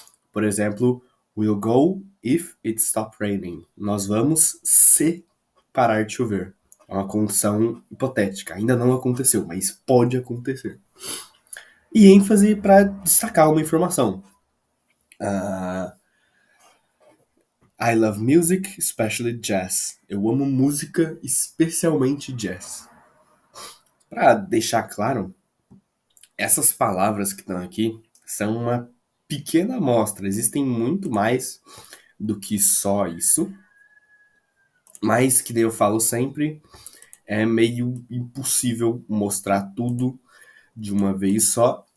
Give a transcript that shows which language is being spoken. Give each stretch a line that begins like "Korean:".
Portuguese: Por exemplo,
English: we'll go if it stop raining.
Portuguese: Nós vamos se parar de chover. É uma condição hipotética. Ainda não aconteceu, mas pode acontecer. E ênfase para destacar uma informação.
English: I love music, especially jazz.
Portuguese: Eu amo música, especialmente jazz. Para deixar claro, essas palavras que estão aqui são uma pequena amostra. Existem muito mais do que só isso. Mas, que nem eu falo sempre, é meio impossível mostrar tudo de uma vez só.